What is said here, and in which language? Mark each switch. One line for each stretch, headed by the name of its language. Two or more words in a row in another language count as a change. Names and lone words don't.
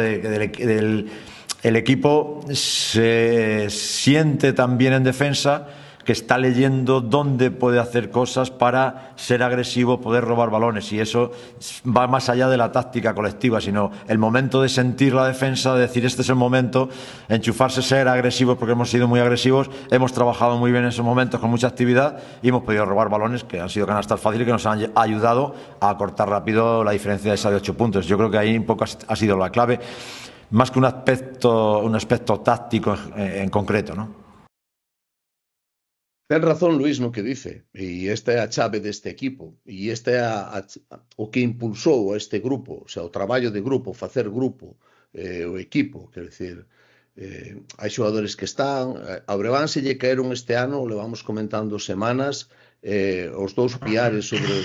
Spanish: El equipo se siente tan bien en defensa que está leyendo dónde puede hacer cosas para ser agresivo, poder robar balones, y eso va más allá de la táctica colectiva, sino el momento de sentir la defensa, de decir este es el momento, enchufarse, ser agresivos, porque hemos sido muy agresivos, hemos trabajado muy bien en esos momentos con mucha actividad y hemos podido robar balones que han sido canastas fáciles y que nos han ayudado a cortar rápido la diferencia esa de 8 puntos. Yo creo que ahí un poco ha sido la clave, más que un aspecto táctico en concreto, ¿no?
Galician: Ten razón Luís no que dice, e esta é a chave deste equipo, e esta é o que impulsou a este grupo,
Spanish: o sea,
Galician: o traballo de grupo, facer grupo, o equipo,
Portuguese: quer dizer,
Galician: hai xogadores que están, a Breogán se lle caeron este ano, levamos comentando semanas, os dous piares sobre o